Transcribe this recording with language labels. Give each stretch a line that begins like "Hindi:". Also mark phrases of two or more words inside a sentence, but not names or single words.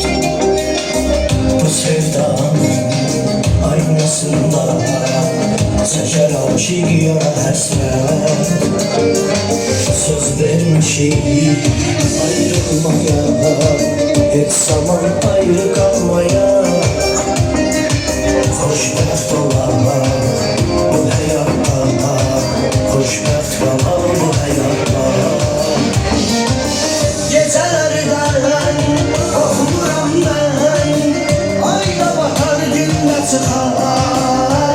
Turkish: Bu sevdanın aynasında seçer aşık yara hasret. Söz vermişim ayrılmaya, hiç zaman ayrı kalmaya.
Azerbaijani: Xoşbəxt olar bu həyatda, xoşbəxt qalar bu həyatda. Gecələrdən qorxmuram mən, ayda batar gündə çıxar.